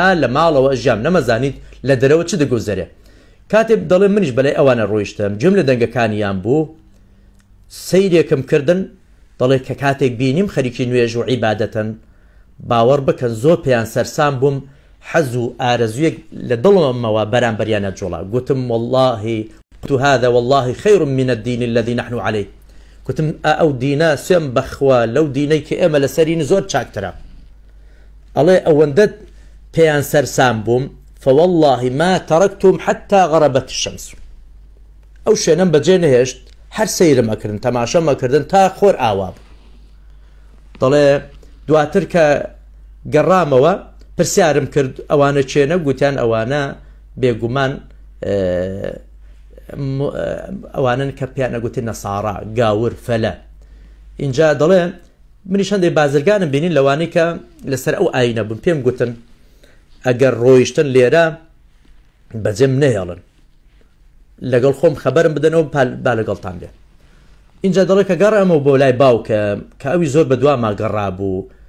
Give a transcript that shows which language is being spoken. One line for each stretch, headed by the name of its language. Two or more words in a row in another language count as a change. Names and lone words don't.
Central Kurdish: لە ماڵەوە ژیام نەمەزانیت لە دەرەوە چ دەگوزەرێ کاتێک دەڵێ منیش بەلای ئەوانە ڕۆیشتم جم لە دەنگەکانیان بوو سەیرێکم کردن دەڵێ کە کاتێک بینیم خەریکی نوێژ و عیبادەتن باوەڕ بکەن زۆر پێیان سەرسام بووم حەز و ئارەزویەک لە دڵمەوە بەرامبەریانە جوڵا گوتم
Arabic: والله قلت هذا والله خير من الدين الذي نحن عليه
Central Kurdish: گوتم ئەو دینە سوێم بەخوا لەو دینەی کە ئێمە لەسەرین زۆر چاکترە ئەڵێ ئەوەندە پێیان سەرسام بووم
Arabic: فوالله ما تركتم حتى غربت الشمس
Central Kurdish: ئەو شوێنەم بەجێ نەهێشت هەر سەیرم ئەکردن تەماشەم ئەکردن تا خۆر ئاوا بوو دەڵێ دواتر کە گەڕامەوە پرسیارم کرد ئەوانە چێنە گوتیان ئەوانە بێگومان ئەوانن کە پێیان نەگوتی نەسارا گاور فەلە اینجا دەڵێ منیش هەندێک بازرگانم بینین لەوانەی کە لەسەر ئەو ئاینە بوون پێم گوتن ئەگەر ڕۆیشتن لێرە بەجێم نەهێڵن لەگەڵ خۆم خەبەرم بدەنەوە با لەگەڵتان بێ اینجا دەڵێ کە گەڕامەوە بۆ لای باوکە کە ئەوی زۆر بەدوا ماگەڕا بوو